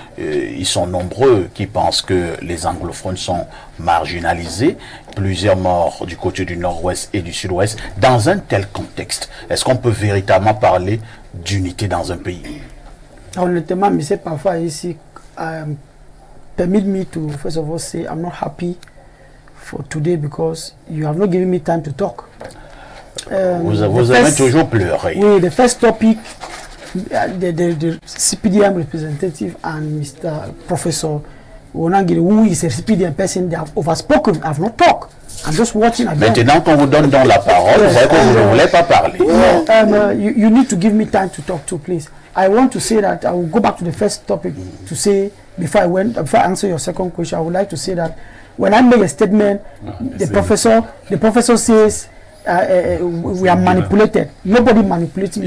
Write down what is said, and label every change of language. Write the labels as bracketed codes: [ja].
[fr] Ils sont nombreux qui pensent que les anglophones sont marginalisés. Plusieurs morts du côté du nord-ouest et du sud-ouest. Dans un tel contexte, est-ce qu'on peut véritablement parler d'unité dans un pays? Honnêtement, mais c'est parfois ici. [en] Permit me to first of all say I'm not happy for today because you have not given me time to talk. [fr] Vous avez toujours pleuré. [en] Oui, the first topic, the CPDM representative and Mr. Professor Wonangiri, who is a CPDM person, they have overspoken. I have not talked. I'm just watching again. [fr] Maintenant qu'on vous donne dans la parole, vous voyez que vous ne voulez pas parler. [en] You need to give me time to talk too, please. I want to say that I will go back to the first topic to say before I answer your second question. I would like to say that when I make a statement, the professor says we are manipulated. Nobody manipulates me.